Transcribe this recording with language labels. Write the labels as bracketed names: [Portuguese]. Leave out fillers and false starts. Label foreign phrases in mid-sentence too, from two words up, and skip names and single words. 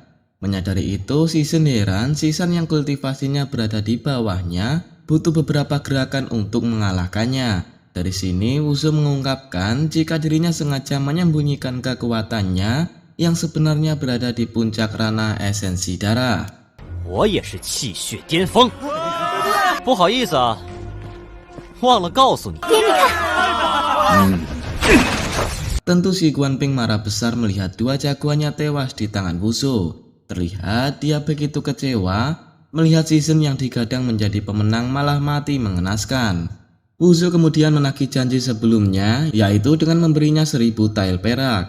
[Indonesian] Menyadari itu, Xi Shan heran Xi Shan yang kultivasinya berada di bawahnya butuh beberapa gerakan untuk mengalahkannya. Dari sini Wuzhou mengungkapkan jika dirinya sengaja menyembunyikan kekuatannya yang sebenarnya berada di puncak ranah esensi darah. [Chinese] 我也是气血巅峰，不好意思啊，忘了告诉你。 [Indonesian] Tentu si Guanping marah besar melihat dua jagoannya tewas di tangan Wuzhou. Terlihat dia begitu kecewa melihat Xi Shan yang digadang menjadi pemenang malah mati mengenaskan. Wuzhou kemudian menagih janji sebelumnya, yaitu dengan memberinya 1000 tael perak.